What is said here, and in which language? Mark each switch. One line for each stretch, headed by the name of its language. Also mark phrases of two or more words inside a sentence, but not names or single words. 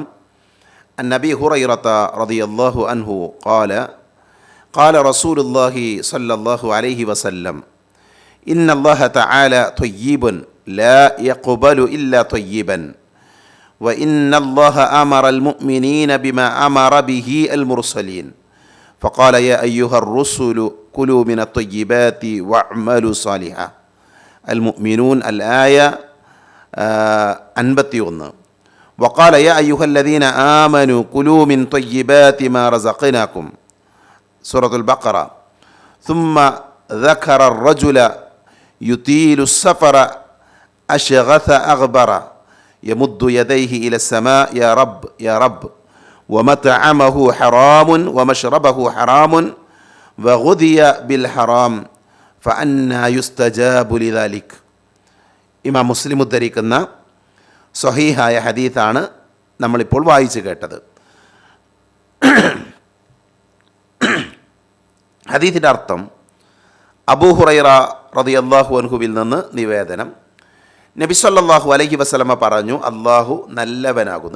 Arabic: عن النبي هريرة رضي الله عنه قال قال رسول الله صلى الله عليه وسلم إن الله تعالى طيب لا يقبل إلا طيبا وإن الله أمر المؤمنين بما أمر به المرسلين فقال يا أيها الرسل كلوا من الطيبات واعملوا صالحا. المؤمنون الآية 51. وقال يا أيها الذين آمنوا كلوا من طيبات ما رزقناكم. سورة البقرة. ثم ذكر الرجل يطيل السفر أشغث أغبر يمد يديه إلى السماء يا رب يا رب ومطعمه حرام ومشربه حرام وغذي بالحرام فأنى يستجاب لذلك.
Malayalam: ഇമാം മുസ്ലിം ഉദ്ധരിക്കുന്ന സ്വഹീഹായ ഹദീസാണ് നമ്മളിപ്പോൾ വായിച്ചു കേട്ടത്. ഹദീസിൻ്റെ അർത്ഥം, അബൂ ഹുറൈറ
Arabic: رضي الله عنه
Malayalam: നിന്ന് നിവേദനം, നബി
Arabic: صلى الله عليه وسلم
Malayalam: പറഞ്ഞു, അല്ലാഹു നല്ലവനാകുന്നു.